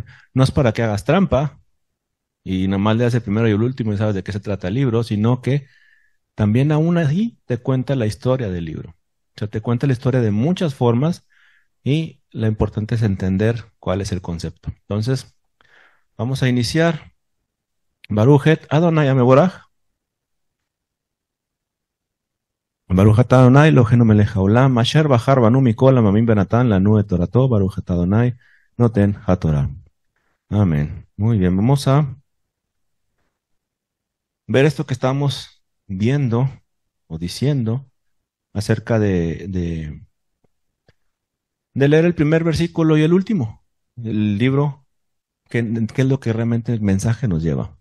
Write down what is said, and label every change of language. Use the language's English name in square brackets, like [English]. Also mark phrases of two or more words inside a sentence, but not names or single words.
[Spanish] No es para que hagas trampa y nomás leas el primero y el último y sabes de qué se trata el libro, sino que también aún así te cuenta la historia del libro. O sea, te cuenta la historia de muchas formas y lo importante es entender cuál es el concepto. Entonces, vamos a iniciar. [Hebrew] ברוך אדוני המבורך ברוך אתה אדוני אלוהינו מלך העולם אשר בחר בנו מכל העמים ונתן לנו את תורתו ברוך אתה אדוני נותן התורה. [Spanish] Amén. Muy bien, vamos a ver esto que estamos viendo o diciendo acerca de leer el primer versículo y el último, el libro, qué es lo que realmente el mensaje nos lleva.